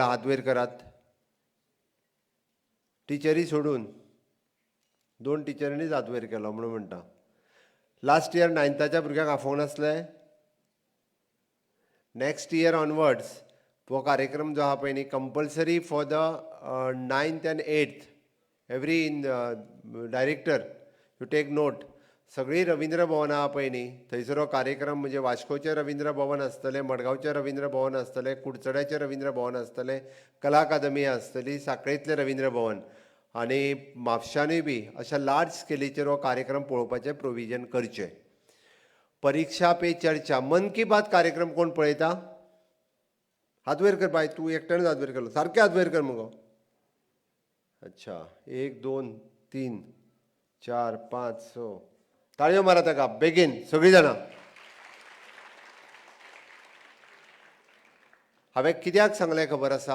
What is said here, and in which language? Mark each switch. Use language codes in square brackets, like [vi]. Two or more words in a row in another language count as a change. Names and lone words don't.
[kok] हात वयर करात. टिचरी सोडून 2 टिचरींनीच हात वयर केलो म्हणून म्हणटा. [en] last year [kok] 9thच्या भुरग्यांक आफोंक नासले? [en] next year onwards [kok] हो कार्यक्रम जो आहा पळय न्ही, [en] compulsory for the 9th and 8th every director you take note. [kok] सगळी रवींद्र भवन आहा पळय न्ही, थंयसर हो कार्यक्रम म्हणजे वास्कोचें रवींद्र भवन आसतलें, मडगांवचें रवींद्र भवन आसतलें, कुडचड्याचें रवींद्र भवन आसतलें, कला अकादमी आसतली, सांखळेंतलें रवींद्र भवन आनी म्हापशांनूय बी अशा लार्ज स्केलीचेर हो कार्यक्रम पळोवपाचें प्रोविजन करचें. परीक्षा पे चर्चा मन की बात कार्यक्रम कोण पळयता? हात वयर कर बाय. तूं एकट्यानूच हात वयर केलो. सारकें हात वयर कर मुगो. अच्छा, 1 2 3 4 5 6. ताळयो मारा ताका बेगीन सगळीं जाणां. हांवें कित्याक सांगलें खबर आसा?